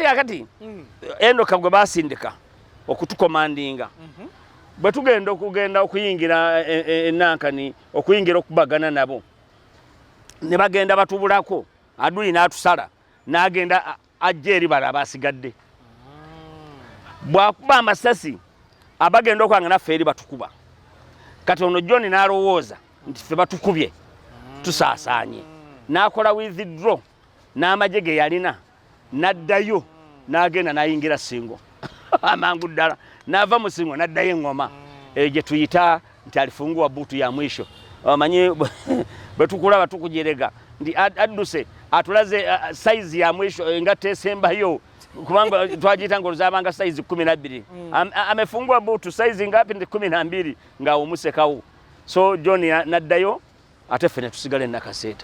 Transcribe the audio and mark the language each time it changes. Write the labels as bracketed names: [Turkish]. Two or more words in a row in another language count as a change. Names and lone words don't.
[Ganda] kakati Eno gwe basindika okutukomandinga bwe tugenda okuyingira enankani okuyingira okubagana nabo ne bagenda batubulako adui n'atusala n'agenda ajja eri bala abasigadde bwakuba amasasi abagenda okwanga naffe eri batukuba kati ono John n'alowooza nti ffe batukubye tusaasaanye n'akola withdraw n'amagye ge yalina n'addayo n'agenda n'ayingira Singo amangu ddala n'ava mu Singo n'addayo engoma gye tuyita nti [Swahili] alifungua butu ya mwisho. [Ganda] Amanyi bwe tukulaba tukujerega ndi adduse atulaze [Swahili] size ya mwisho [Ganda] engatte esembayo kubanga twagiyita ng'oluzabanga size 12 [Swahili] amefungua butu size ngapi? [Ganda] Ndi 12 nga omusekawo. So John n'addayo ate ffe ne tusigala Nakaseeta.